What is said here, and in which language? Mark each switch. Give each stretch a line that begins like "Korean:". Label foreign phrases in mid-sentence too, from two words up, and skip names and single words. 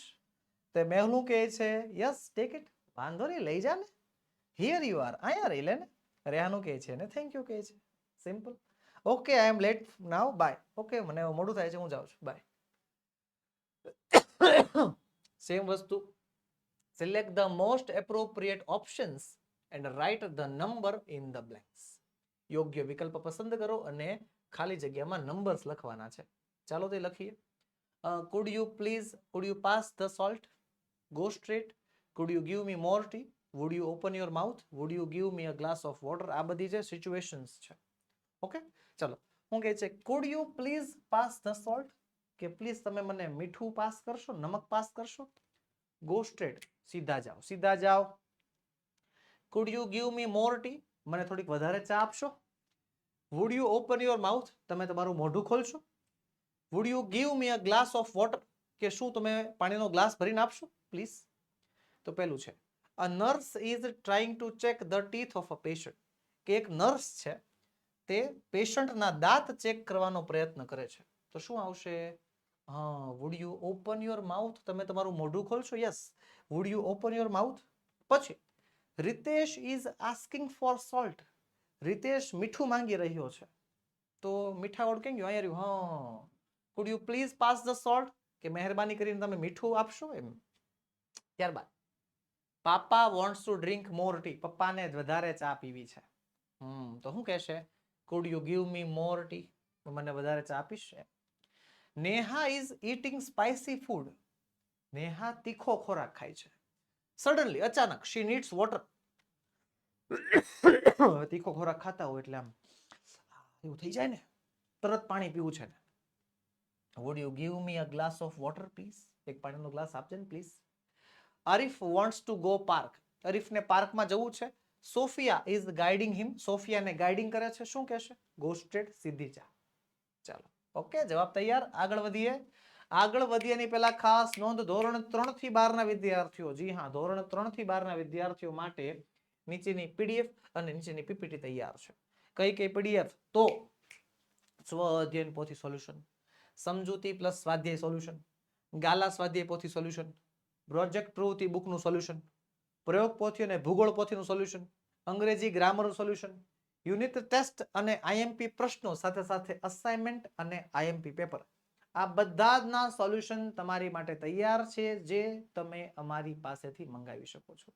Gujarati: તો મેહુલ કહે છે
English: yes take it.
Gujarati: વાંધો નહીં, લઈ જા ને.
English: here you are,
Gujarati: અહીંયા રહી લે ને. રેહાન કહે છે ને
English: thank you
Gujarati: કહે છે. સિમ્પલ.
English: okay, I am late now, bye.
Gujarati: ઓકે, મને મોડું થાય છે, હું જાઉં છું, બાય. સેમ વસ્તુ.
English: Select the most appropriate options and write the number in the blanks.
Gujarati: યોગ્ય વિકલ્પ પસંદ કરો અને ખાલી જગ્યામાં નંબર્સ લખવાના છે. ચાલો તે લખીએ.
English: Could you please, could you pass the salt? Go straight. Could you give me more tea? Would you open your mouth? Would you give me a glass of water?
Gujarati: આ બધી જે સિચ્યુએશન્સ છે. ઓકે, ચલો. હું કહે છે
English: could you please pass the salt?
Gujarati: કે પ્લીઝ તમે મને મીઠું પાસ કરશો, નમક પાસ કરશો.
English: go straight,
Gujarati: સીધા જાઓ, સીધા જાઓ.
English: Could you give me more tea?
Gujarati: મને થોડીક વધારે ચા આપશો.
English: Would you open your mouth?
Gujarati: તમે તમારું મોઢું ખોલશો.
English: Would you give me a glass of water?
Gujarati: કે શું તમે પાણીનો ગ્લાસ ભરીને આપશો, પ્લીઝ. તો પેલું છે
English: a nurse is trying to check the teeth of a patient.
Gujarati: કે એક નર્સ છે તે પેશન્ટના દાંત ચેક કરવાનો પ્રયત્ન કરે છે. તો શું આવશે?
English: would you open your mouth?
Gujarati: તમે તમારું મોઢું ખોલશો. યસ,
English: would you open your mouth? પછી રિતેશ is asking for salt.
Gujarati: રિતેશ મીઠું માંગી રહ્યો છે. તો મીઠા વાળું કેમ ગયું? અહીંયા રહ્યું.
English: could you please pass the salt?
Gujarati: કે મહેરબાની કરીને તમે મીઠું આપશો એમ. ત્યારબાદ પાપા
English: wants to drink more tea.
Gujarati: પપ્પાને વધારે ચા પીવી છે. તો શું કહેશે?
English: could you give me more tea?
Gujarati: મને વધારે ચા આપીશ. નેહા
English: is eating spicy food.
Gujarati: નેહા તીખો ખોરાક ખાય છે. સડનલી, અચાનક,
English: she needs water.
Gujarati: તીખો ખોરાક ખાતા હોય એટલે આમ એવું થઈ જાય ને, તરત પાણી પીવું છે ને.
English: Would you give me a glass of water, please?
Gujarati: એક પાણીનો ગ્લાસ આપજે ને પ્લીઝ.
English: Arif wants to go park.
Gujarati: અરીફને પાર્કમાં જવું છે. સોફિયા
English: is guiding him.
Gujarati: સોફિયાને ગાઈડિંગ કરે છે. શું કહેશે?
English: Go straight,
Gujarati: સીધી જા. ચાલો, ઓકે, જવાબ તૈયાર. આગળ વધીએ. આગળ વધીએ એની પહેલા ખાસ નોંધ, ધોરણ 3 થી 12 ના વિદ્યાર્થીઓ, જી હા, ધોરણ 3 થી 12 ના વિદ્યાર્થીઓ માટે નીચેની પીડીએફ અને નીચેની પીપીટી તૈયાર છે. કઈ કઈ પીડીએફ? તો સ્વ અધ્યયન પોથી સોલ્યુશન, સમજૂતી પ્લસ સ્વાધ્યાય સોલ્યુશન, ગાલા સ્વાધ્યાય પોથી સોલ્યુશન, પ્રોજેક્ટ પ્રવૃત્તિ બુકનું સોલ્યુશન, પ્રયોગ પોથી અને ભૂગોળ પોથીનું સોલ્યુશન, અંગ્રેજી ગ્રામરનું સોલ્યુશન,
English: unit test
Gujarati: અને આઈએમપી પ્રશ્નો સાથે સાથે અસાઇનમેન્ટ અને
English: IMP paper,
Gujarati: આ બધાના સોલ્યુશન તમારી માટે તૈયાર છે, જે તમે અમારી પાસેથી મંગાવી શકો છો.